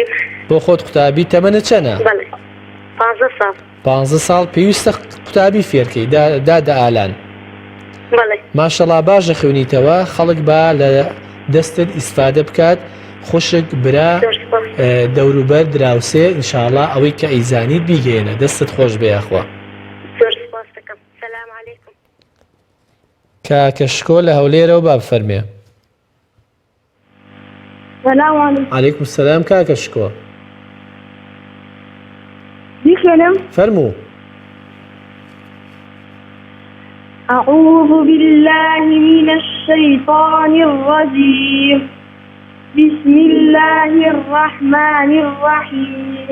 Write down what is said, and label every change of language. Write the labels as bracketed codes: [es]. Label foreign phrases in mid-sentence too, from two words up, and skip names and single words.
[ckb] بۆ خۆت قوتابی تەمەنە چەنە 15 ساڵ پێویستە قوتابی فێرکەی دادە ئالان ماشەڵا باشە خوێنیتەوە خەڵک با لە دەستت ئیسفادە بکات خوشک برا دەوروبەر دراوسێ ئینشاءڵڵا ئەوەی کە ئەیزانیت بیگەێنە دەستت خۆش بێخوا کاکە شکۆ لە هەولێرەوە با بفەرمێ. [ar] السلام عليكم. عليكم السلام كاكا شكوى [ckb] بكلم. فرموا. [ar] أعوذ بالله من الشيطان الرجيم. بسم الله الرحمن الرحيم.